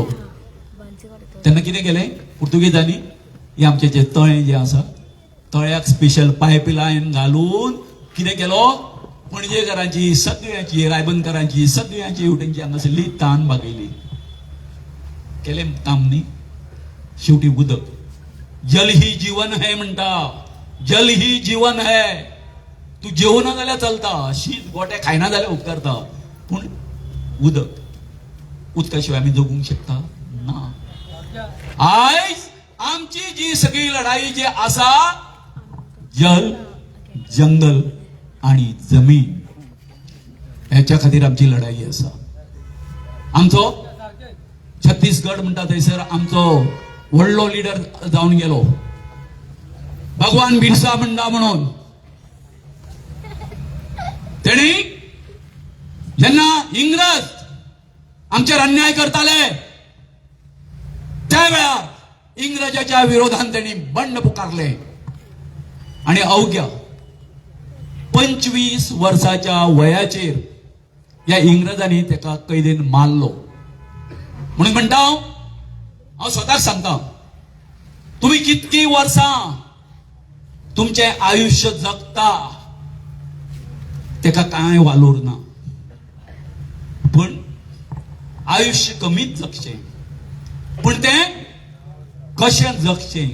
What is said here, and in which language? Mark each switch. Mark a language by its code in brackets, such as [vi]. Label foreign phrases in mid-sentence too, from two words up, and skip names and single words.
[kok] तेन्ना कितें केलें पुर्तुगेजांनी, हे आमचें जें तळें जें आसा तळ्याक स्पेशल पायपलायन घालून कितें केलो, पणजेकारांची सगळ्यांची, रायबंदकारांची सगळ्यांची हेवटेंची हांगासरली तान भागयली. केलें काम न्ही, शेवटी उदक. [hi] जल ही जीवन है [kok] म्हणटा, [hi] जल ही जीवन है. [kok] तू जेवना जाल्यार चलता, शीत गोटे खायना जाल्यार उपकारता, पूण उदका शिवाय आमी जगूंक शकता ना. आयज आमची जी सगळी लढाई जी आसा, जल, जंगल आणि जमीन, ह्याच्या खातीर आमची लढाई आसा. आमचो छत्तीसगड म्हणटा थंयसर आमचो व्हडलो लिडर जावन गेलो भगवान बिरसा मुंडा म्हणून. तेणी जेन्ना इंग्रज आमचेर अन्याय करताले त्या वेळार [mr] इंग्रजाच्या विरोधात त्यांनी बंड पुकारले आणि अवघ्या 25 वर्षाच्या [kok] वयाचेर या इंग्रजांनी त्याका कैदेन मारलो. म्हणून म्हणटा हांव स्वताक सांगता, तुम्ही कितकी वर्सां तुमचे आयुष्य जगता तेका कांय वालोर ना, पण आयुष्य कमीच जगचें, पण तें कशें जगचें.